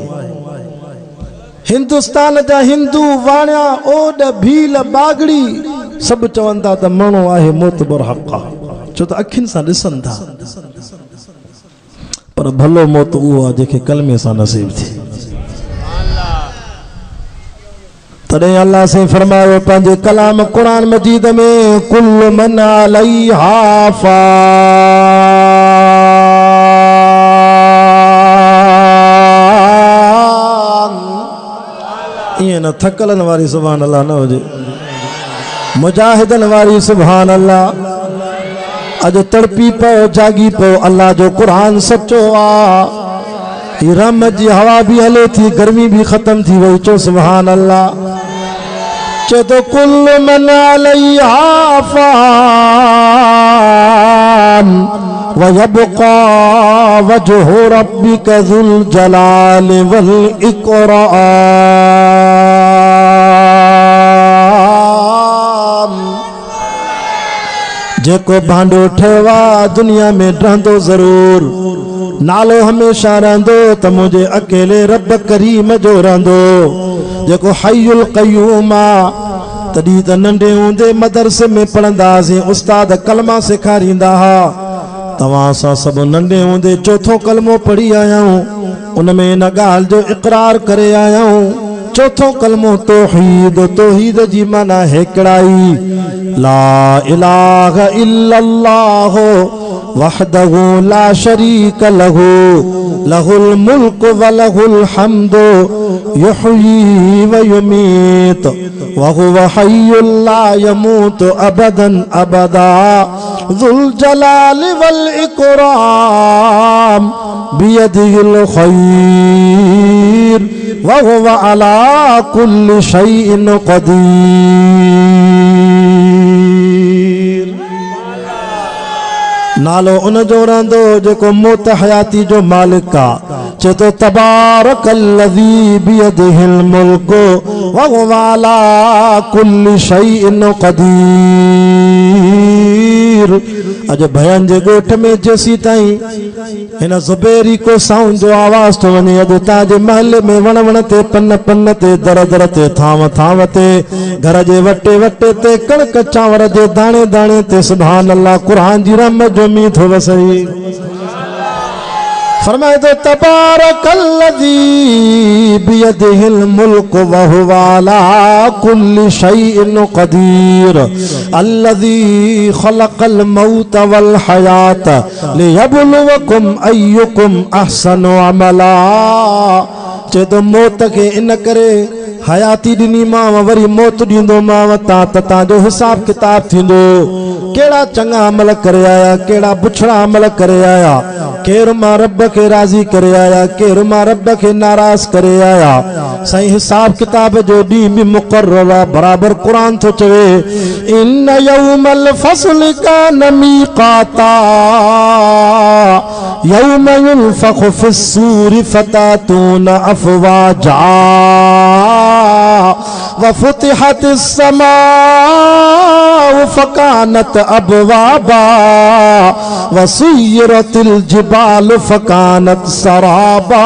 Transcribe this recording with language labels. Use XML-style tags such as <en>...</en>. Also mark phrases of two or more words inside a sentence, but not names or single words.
<sd>हिंदुस्तान जा हिंदू वाणिया ओड भील बागड़ी सब चवंदा त मरणो आहे मौत बरहक़ आहे छो त अखियुनि सां ॾिसनि था। पर भलो मौत उहो आहे जेके कलमे सां नसीब थी। तॾहिं अल्लाह से फरमायो पंहिंजे कलाम कुरान मजीद में</sd> <ar>كل من عليها فان.</ar> <sd>ईअं न थकलनि वारी</sd> <ar>سبحان الله</ar> <sd>न हुजे, मुजाहिदनि वारी</sd> <ar>سبحان الله.</ar> <sd>अॼु तड़पी पियो जागी पियो अल्लाह जो कुरान सचो आहे। रहमत जी हवा भी हले थी, गर्मी भी खत्म थी वही, चो</sd> <ar>سبحان الله.</ar> <sd>चो तो</sd> <ar>كل من عليها فان و يبقى وجه ربك ذو الجلال و الإكرام.</ar> <sd>जेको भांडो ठेवा दुनिया में रहंदो जरूर, नालो हमेशा रहंदो त मुझे अकेले रब करीम जो रहंदो। जेको</sd> <ar>الحي القيوم</ar> <sd>तॾहिं त नंढे हूंदे मदरसे में पढ़ंदासीं, उस्ताद कलमा सेखारींदा हा। तव्हां सां सभु नंढे हूंदे चौथो कलमो पढ़ी आया आहियूं, उन में इन ॻाल्हि जो इक़रार करे आया आहियूं। चौथो कलमो तौहीद, तौहीद जी माना हिकिड़ाई,</sd> <ar>لا إله إلا الله وحده لا شريك له له الملك و له الحمد يحيي و يميت و هو حي لا يموت أبدا أبدا ذو الجلال و الإكرام بيده الخير و هو على كل شيء قدير.</ar> <sd>नालो उन जो रहंदो जेको मौत हयाती जो मालिक आ। चए तो</sd> <ar>تبارك الذي بيده الملك و هو على كل شيء قدير.</ar> <sd>अज भयन जे गोठ में जेसी ताईं हिन ज़ुबैरी को साउंड जो आवाज तो वञे, अॼु तव्हांजे महले में वण वण ते, पन पन ते, दर दर ते, थांव थांव ते, घर जे वटे वटे ते, कणक चांवर जे दाणे दाणे ते</sd> <ar>سبحان الله</ar> <sd>कुरान जी रहमत जो मींहुं थो वसई। फरमाए तो</sd> <ar>تبارك الذي بيده الملك و هو على كل شيء قدير الذي خلق الموت و الحياة ليبلوكم أيكم أحسن عملا.</ar> <sd>चए तो मौत के इन करे हयाती ॾिनी मां, वरी मौत ॾींदो मां ता त तव्हांजो हिसाब किताब थींदो। केड़ा चंगा अमल करे आया, केड़ा बुछड़ा अमल करे आया, केर मां रब के राज़ी करे आया, केर मां रब के नाराज करे आया। सही हिसाब किताब जो ॾींहुं बि मुक़र्रर आहे। बराबर कुरान थो चवे</sd> <ar>إن يوم الفصل كان ميقاتا يوم ينفخ في الصور فتأتون أفواجا و فتحت السماء فكانت أبوابا و سيرت الجبال فكانت سرابا.</ar>